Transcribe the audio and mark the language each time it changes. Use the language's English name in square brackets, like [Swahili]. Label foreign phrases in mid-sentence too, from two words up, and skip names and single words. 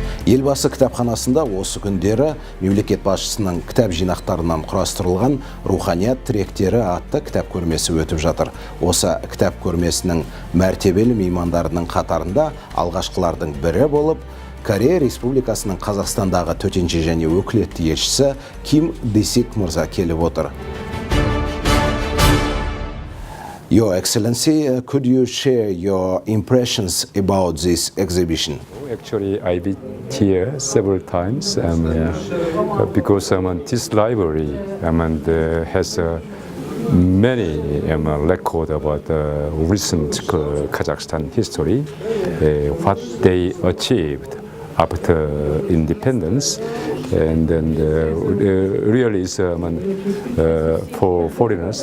[Kazakh] Елбасы кітапханасында осы күндері мемлекет басшысының кітап жинақтарынан құрастырылған «Руханият тіректері» атты кітап көрмесі өтіп жатыр. Осы кітап көрмесінің мәртебелі меймандарының қатарында алғашқылардың бірі болып, Корея Республикасының Қазақстандағы Төтенше және Өкілетті Елшісі Дэсик мырза келіп отыр. [English] Your Excellency, could you share your impressions about this exhibition? Actually, I've been here several times because this library has many records about recent Kazakhstan history, what they achieved after independence, and then really is for foreigners.